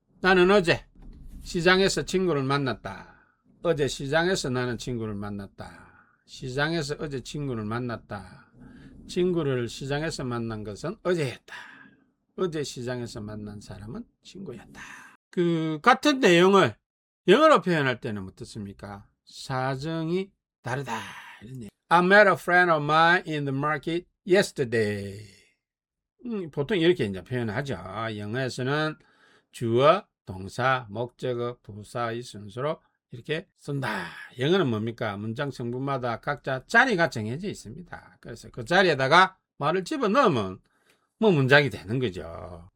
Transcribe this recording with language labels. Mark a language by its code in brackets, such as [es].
[ko] 나는 어제 시장에서 친구를 만났다. 어제 시장에서 나는 친구를 만났다. 시장에서 어제 친구를 만났다. 친구를 시장에서 만난 것은 어제였다. 어제 시장에서 만난 사람은 친구였다. 그 같은 내용을 영어로 표현할 때는 어떻습니까? 사정이 다르다. [en] I met a friend of mine in the market yesterday. [ko] 보통 이렇게 이제 표현하죠. 영어에서는 주어, 동사, 목적어, 부사의 순서로 이렇게 쓴다. 영어는 뭡니까? 문장 성분마다 각자 자리가 정해져 있습니다. 그래서 그 자리에다가 말을 집어넣으면 뭐 문장이 되는 거죠.